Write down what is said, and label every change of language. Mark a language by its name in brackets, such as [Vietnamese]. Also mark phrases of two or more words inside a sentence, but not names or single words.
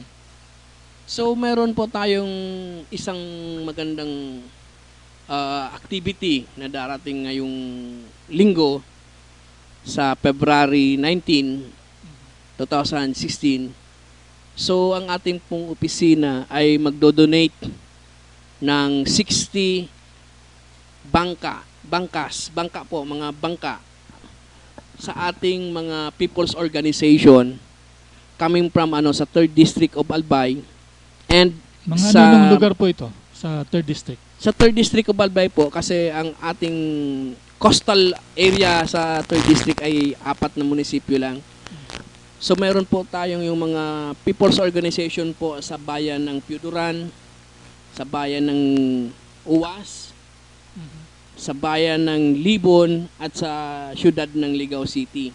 [Filipino] So, meron po tayong isang magandang activity na darating ngayong linggo sa February 19, 2016. So, ang ating pong opisina ay magdodonate ng 60 bangka sa ating mga [English] people's organization coming from [Filipino] sa 3rd District of Albay and mga anong lugar po ito sa 3rd District? Sa 3rd District of Albay po, kasi ang ating [English] coastal area [Filipino] sa 3rd District ay 4 na munisipyo lang. So meron po tayong yung mga [English] people's organization [Filipino] po sa bayan ng Piuduran, sa bayan ng Uwas, sa bayan ng Libon at sa siyudad ng Ligao City.